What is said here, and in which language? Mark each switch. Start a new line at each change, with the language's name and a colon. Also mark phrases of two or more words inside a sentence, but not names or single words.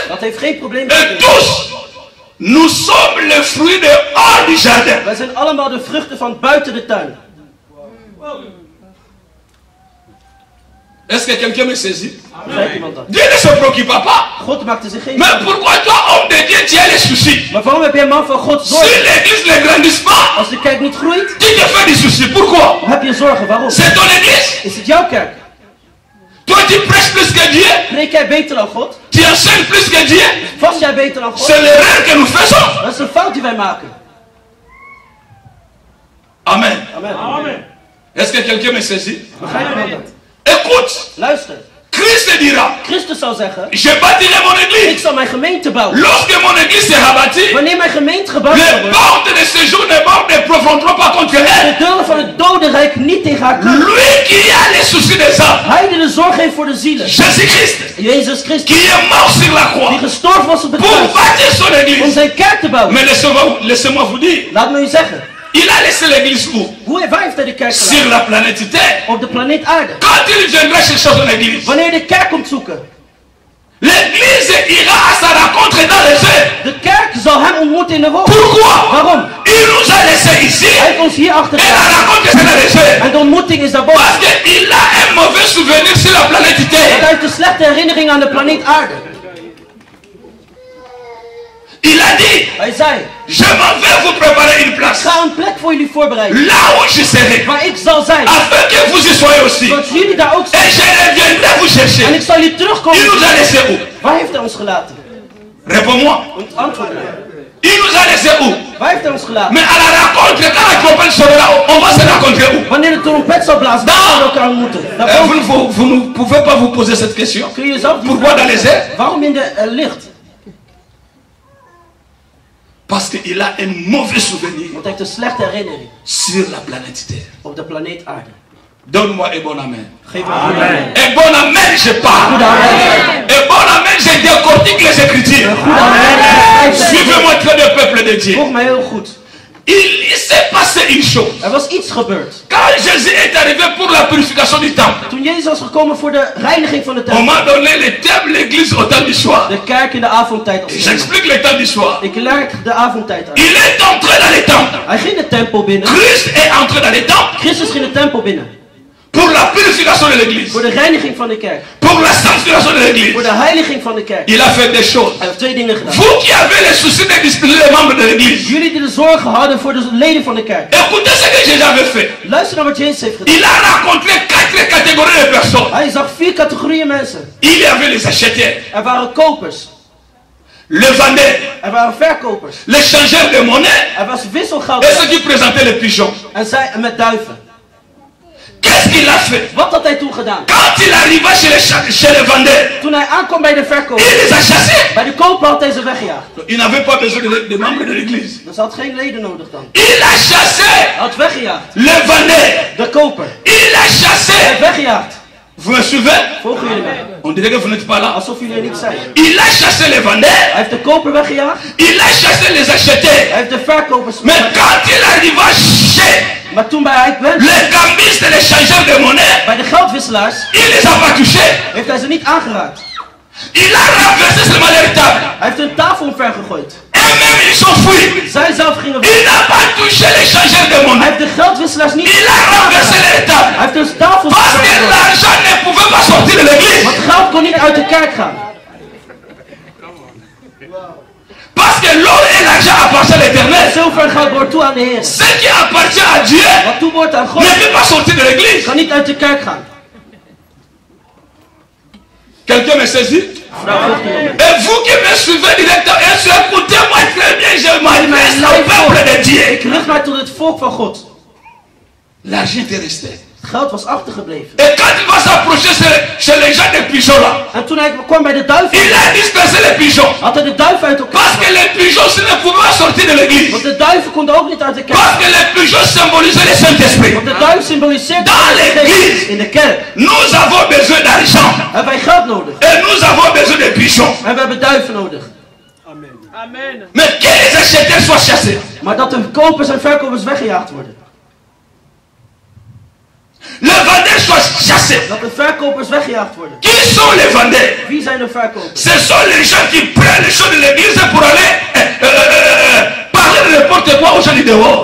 Dutch: Dat heeft geen probleem
French: Et
Dutch: gekregen.
French: tous, nous sommes le fruit de hors du jardin.
Dutch: Wij zijn allemaal de vruchten van buiten de tuin.
French: Est-ce que quelqu'un me saisit?
Dutch: Begrijpt iemand dat?
French: Dieu ne se préoccupe pas.
Dutch: God maakte zich geen
French: Mais
Dutch: zorgen.
French: pourquoi toi, homme de Dieu, tu as les soucis?
Dutch: Maar waarom heb jij man van God
French: Si
Dutch: zorgen?
French: l'église ne grandit pas,
Dutch: Als de kerk niet groeit,
French: tu te fais des soucis. Pourquoi?
Dutch: dan heb je zorgen. Waarom?
French: C'est ton église.
Dutch: Is het jouw kerk?
French: Toi, tu prêches plus que Dieu.
Dutch: Preek jij beter dan God?
French: Tu enseignes plus que Dieu.
Dutch: Vast jij beter dan God?
French: C'est l'erreur que nous faisons.
Dutch: Dat is een fout die wij maken.
French: Amen.
Dutch: Amen.
French: Est-ce que quelqu'un me saisit?
Dutch: Begrijp je dat?
French: Écoute,
Dutch: Luister.
French: Christ dira,
Dutch: Christus zal zeggen,
French: je bâtirai mon
Dutch: ik
French: église.
Dutch: zal mijn gemeente bouwen.
French: Lorsque mon église sera bâtie,
Dutch: Wanneer mijn gemeente gebouwd zal
French: les
Dutch: worden,
French: portes de séjour ne profiteront pas contre elle.
Dutch: de deuren van het dodenrijk niet tegen haar kunnen.
French: Lui qui a les soucis des âmes,
Dutch: Hij die de zorg heeft voor de zielen.
French: Jésus-Christ,
Dutch: Jezus Christus,
French: qui est mort sur la croix
Dutch: die gestorven was op het
French: pour
Dutch: kruis
French: bâtir son
Dutch: om
French: église.
Dutch: zijn kerk te bouwen.
French: Mais laissez-moi vous dire,
Dutch: Laat me u zeggen,
French: il a laissé l'église où?
Dutch: waar heeft hij de kerk
French: Sur
Dutch: gelaten?
French: la planète Terre.
Dutch: Op de planeet aarde.
French: Quand il viendra chercher son église,
Dutch: Wanneer de kerk komt zoeken,
French: l'église ira à sa rencontre dans les airs.
Dutch: de kerk zal hem ontmoeten in de wolken.
French: Pourquoi?
Dutch: Waarom?
French: Il nous a laissé ici
Dutch: Hij heeft ons hier
French: et la
Dutch: achtergelaten.
French: rencontre c'est dans les airs.
Dutch: En de ontmoeting is daarboven.
French: Parce qu'il a un mauvais souvenir sur la planète
Dutch: Want
French: Terre.
Dutch: hij heeft een slechte herinnering aan de planeet aarde.
French: Il a dit,
Dutch: Hij zei,
French: je m'en vais vous préparer une
Dutch: ik
French: place.
Dutch: ga een plek voor jullie voorbereiden.
French: Là où je serai.
Dutch: Waar ik zal zijn.
French: Afin que vous y soyez aussi.
Dutch: Zodat jullie daar ook
French: Et
Dutch: zijn.
French: je reviendrai vous
Dutch: En
French: chercher.
Dutch: ik zal jullie terugkomen.
French: Il nous a laissé où?
Dutch: Waar heeft hij ons gelaten?
French: Réponds-moi.
Dutch: Antwoord mij.
French: Il nous a laissé où?
Dutch: Waar heeft hij ons gelaten?
French: Mais à la rencontre, quand la trompette sonnera, on va se rencontrer où?
Dutch: Wanneer de trompet zal blazen, dan gaan we elkaar ontmoeten.
French: Vous ne pouvez pas vous poser cette question.
Dutch: Kun je jezelf die
French: Pourquoi
Dutch: vraag
French: dans les
Dutch: stellen?
French: airs?
Dutch: Waarom in de licht?
French: Parce qu'il a un mauvais souvenir
Dutch: Want hij heeft een slechte herinnering
French: sur la planète Terre.
Dutch: op de planeet aarde.
French: Donne-moi un bon amen.
Dutch: Geef me een goede amen.
French: Un bon amen, je parle.
Dutch: Goede amen.
French: Un bon amen, je décortique les Écritures.
Dutch: Goede amen.
French: Suivez-moi très bien, peuple de Dieu.
Dutch: Volg mij heel goed.
French: Il s'est passé une chose.
Dutch: Er was iets gebeurd.
French: Quand Jésus est arrivé pour la purification du temple,
Dutch: Toen Jezus was gekomen voor de reiniging van de
French: on
Dutch: tempel.
French: m'a donné le thème l'église au temps du soir.
Dutch: De kerk in de avondtijd als thema.
French: J'explique le temps du soir.
Dutch: Ik leg de avondtijd uit.
French: Il est entré dans les temples.
Dutch: Hij ging de tempel binnen.
French: Christ est entré dans les temples
Dutch: Christus ging de tempel binnen.
French: pour la purification de l'église,
Dutch: Voor de reiniging van de kerk.
French: pour la sanctification de
Dutch: Voor
French: l'église.
Dutch: de heiliging van de kerk.
French: Il a fait des choses.
Dutch: Hij heeft twee dingen gedaan.
French: Vous qui avez les soucis de discipliner les membres de l'église,
Dutch: Jullie die de zorgen hadden voor de leden van de kerk.
French: écoutez ce que Jésus avait fait.
Dutch: Luister naar wat Jezus heeft gedaan.
French: Il a rencontré 4 catégories de personnes.
Dutch: Hij zag 4 categorieën mensen.
French: Il y avait les acheteurs,
Dutch: Er waren kopers.
French: les vendeurs,
Dutch: Er waren verkopers.
French: les changeurs de monnaie
Dutch: Er was
French: et
Dutch: wisselgeld.
French: ceux qui présentaient les pigeons.
Dutch: En zij met duiven.
French: Qu'est-ce qu'il a fait?
Dutch: Wat had hij toen gedaan?
French: Quand il arriva chez les vendeurs,
Dutch: Toen hij aankwam bij de verkoper,
French: il les a chassés.
Dutch: bij de koper had hij ze weggejaagd.
French: Il n'avait pas besoin de membres de l'église.
Dutch: Dus hij had geen leden nodig dan.
French: Il a chassé
Dutch: Hij had weggejaagd.
French: les vendeurs.
Dutch: De koper.
French: Il a
Dutch: Hij
French: chassé.
Dutch: heeft weggejaagd.
French: Vous me suivez?
Dutch: Volgen jullie mij?
French: On dirait que vous n'êtes pas là.
Dutch: Alsof jullie er niet zijn.
French: Il a chassé les vendeurs.
Dutch: Hij heeft de koper weggejaagd.
French: Il a chassé les acheteurs.
Dutch: Hij heeft de verkopers
French: Mais
Dutch: weggejaagd.
French: quand il arriva chez
Dutch: Maar toen hij kwam,
French: les cambistes et les changeurs de monnaie,
Dutch: bij de geldwisselaars,
French: il les a pas touchés.
Dutch: heeft hij ze niet aangeraakt.
French: Il a renversé seulement leur table.
Dutch: Hij heeft hun tafel omver gegooid.
French: Et même ils sont fouillés.
Dutch: Zij zelf gingen weg.
French: Il n'a pas touché les changeurs de
Dutch: Hij
French: monnaie.
Dutch: heeft de geldwisselaars niet
French: Il a renversé
Dutch: aangeraakt.
French: leur table.
Dutch: Hij heeft hun tafel
French: Parce que
Dutch: gegooid.
French: l'argent ne pouvait pas sortir de l'église.
Dutch: Want geld kon niet uit de kerk gaan.
French: Parce que l'or et l'argent appartiennent à l'éternel.
Dutch: Zilver en goud behoort toe aan de Heer.
French: Ce qui appartient à Dieu
Dutch: Wat toebehoort aan God,
French: ne peut pas sortir de l'église.
Dutch: kan niet uit de kerk gaan.
French: Quelqu'un me saisit?
Dutch: Vandaag volgt u nog.
French: Et vous qui me suivez directement, écoutez-moi très bien, je m'adresse au peuple de Dieu.
Dutch: Ik richt mij tot het volk van God.
French: L'argent était resté.
Dutch: Het geld was achtergebleven.
French: Et quand il va s'approcher chez les gens des pigeons là,
Dutch: En toen hij kwam bij de duiven,
French: il a dispersé les pigeons.
Dutch: had hij de duiven uit elkaar
French: Parce que
Dutch: gehaald.
French: les pigeons ne pouvaient pas sortir de l'église.
Dutch: Want de duiven konden ook niet uit de kerk.
French: Parce que les pigeons symbolisaient le Saint-Esprit.
Dutch: Want de duif symboliseert de
French: Dans
Dutch: Heilige
French: l'église.
Dutch: Geest. In de kerk
French: Nous avons besoin d'argent.
Dutch: hebben wij geld nodig.
French: Et nous avons besoin de pigeons.
Dutch: En we hebben duiven nodig.
French: Mais que les acheteurs soient chassés.
Dutch: Maar dat de kopers en verkopers weggejaagd worden.
French: Les vendeurs soient chassés.
Dutch: Dat de verkopers weggejaagd worden.
French: Qui sont les vendeurs?
Dutch: Wie zijn de verkopers?
French: Ce sont les gens qui prennent les choses de l'église pour aller parler de n'importe quoi aux gens du dehors.